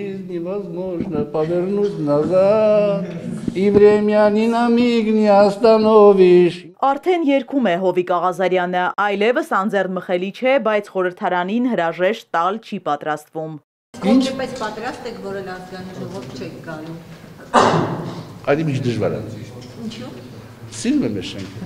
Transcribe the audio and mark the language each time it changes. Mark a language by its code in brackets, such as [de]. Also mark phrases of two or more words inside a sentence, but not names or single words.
[ru] невозможно повернуть назад, и времени на миг не остановишь. [hy] Արդեն երգում է Հովիկ Աղազարյանը, այլևս անձեռնմխելի չէ, բայց խորհրդարանին հրաժեշտ տալ չի պատրաստվում։ Ինչպես պատրաստ եք, որ ազգային ժողով չեք գալու։ Այդ ինչ դժվար է։ Ինչու՞։ Սիրում եմ շենքը։